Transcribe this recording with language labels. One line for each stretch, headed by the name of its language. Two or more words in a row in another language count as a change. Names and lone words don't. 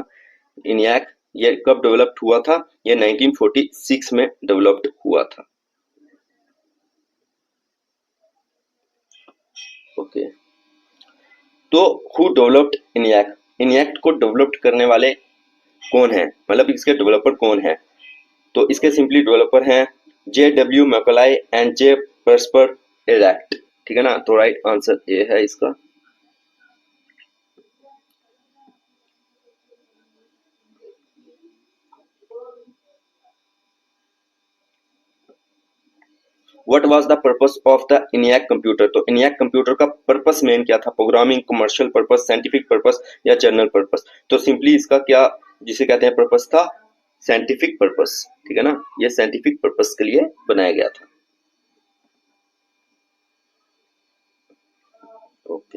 Hindi: इनियाक ये कब डेवलप्ड हुआ था? ये 1946 में डेवलप्ड हुआ था, ओके।
English: तो who developed ENIAC?
Hindi: इनियाक को डेवलप्ड करने वाले कौन है, मतलब इसके डेवलपर कौन है? तो इसके
English: simply developer
Hindi: हैं जे डब्ल्यू मैकलाई एंड जे परस्पर इरेक्ट, ठीक है ना।
English: तो right answer
Hindi: ये है इसका।
English: what was the purpose of the ENIAC computer?
Hindi: तो इनियाक कंप्यूटर का
English: purpose main
Hindi: क्या था?
English: programming, commercial purpose, scientific purpose
Hindi: या
English: general purpose?
Hindi: तो सिंपली इसका क्या जिसे कहते हैं पर्पस था?
English: scientific purpose,
Hindi: ठीक है ना, ये
English: scientific purpose
Hindi: के लिए बनाया गया था, ओके।